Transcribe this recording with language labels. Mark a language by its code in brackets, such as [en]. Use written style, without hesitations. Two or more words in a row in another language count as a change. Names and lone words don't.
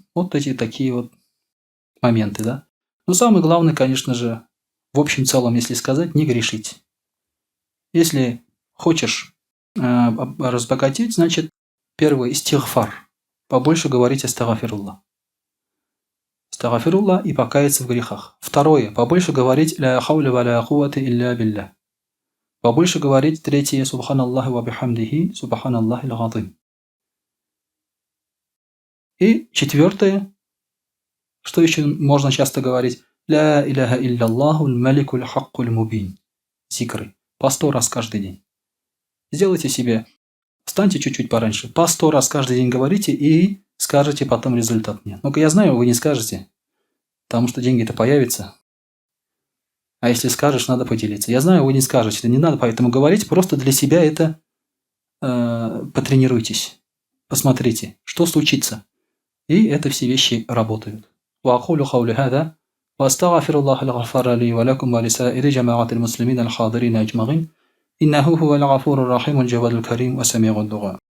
[ru] Вот эти такие вот моменты, да. Но самое главное, конечно же, в общем целом, если сказать, не грешить. Если хочешь разбогатеть, значит, первое – истигфар. Побольше говорить астагфируллах. Астагфируллах и покаяться в грехах. Второе – побольше говорить [ar] لا حول ولا قوة إلا بالله. [ru] Побольше говорить третье – [ar] سبحان الله وبحمده، سبحان الله العظيم. [ru] И четвертое, что еще можно часто говорить? [ar] لا إله إلا الله الملك الحق المبين. [ru] Зикры. По 100 раз каждый день. Сделайте себе, встаньте чуть-чуть пораньше, по 100 раз каждый день говорите и скажете потом результат мне. Ну-ка, я знаю, вы не скажете, потому что деньги-то появятся. А если скажешь, надо поделиться. Я знаю, вы не скажете, не надо поэтому говорить, просто для себя это потренируйтесь. Посмотрите, что случится. И это все вещи работают. [ar] وأقول قولي هذا وأستغفر الله الغفار لي ولكم ولسائر جماعة المسلمين الحاضرين أجمعين إنه هو الغفور الرحيم الجواد الكريم وسميع الدعاء